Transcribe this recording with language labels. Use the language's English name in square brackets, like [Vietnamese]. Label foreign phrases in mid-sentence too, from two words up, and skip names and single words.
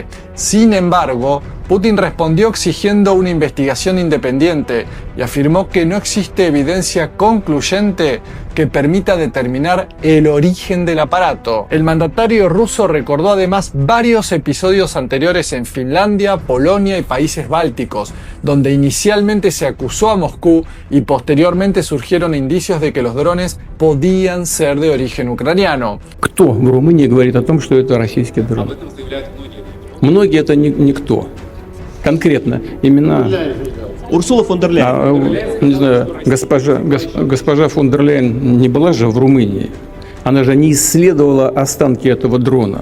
[Spanish] Sin embargo, Putin respondió exigiendo una investigación independiente y afirmó que no existe evidencia concluyente que permita determinar el origen del aparato. El mandatario ruso recordó además varios episodios anteriores en Finlandia, Polonia y países bálticos, donde inicialmente se acusó a Moscú y posteriormente surgieron indicios de que los drones podían ser de origen ucraniano. [Russian] Кто в Румынии говорит о том, что это российский дрон? Об этом заявляют многие. Многие это никто. Конкретно имена. Урсула фон дер Ляйен. Не знаю, госпожа фон дер Ляйен не была же в Румынии. Она же не исследовала останки этого дрона.